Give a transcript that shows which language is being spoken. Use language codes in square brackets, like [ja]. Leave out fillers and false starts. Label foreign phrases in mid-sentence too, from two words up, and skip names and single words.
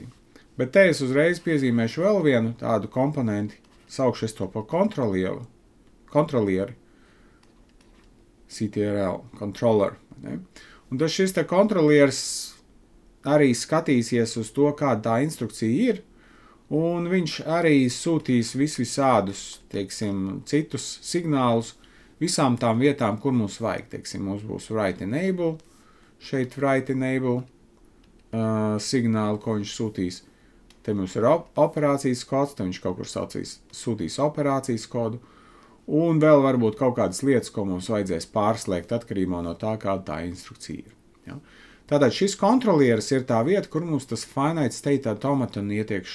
[lv] Bet te es uzreiz piezīmēšu vēl vienu tādu komponenti, saukšu es to par kontrolieri, CTRL, controller. Ne? Un tas šis te kontrolieris arī skatīsies uz to, kāda tā instrukcija ir, un viņš arī sūtīs visādus, teiksim, citus signālus visām tām vietām, kur mums vajag. Teiksim, mums būs [en] write enable, [lv] šeit [en] write enable [lv] signāli, ko viņš sūtīs. Te mums ir operācijas kods, te viņš kaut kur sūtīs operācijas kodu, un vēl varbūt kaut kādas lietas, ko mums vajadzēs pārslēgt atkarībā no tā, kāda tā instrukcija ir. Ja? Tātad šis kontrolieris ir tā vieta, kur mums tas [en] finite state automaton [lv] iet iekšā.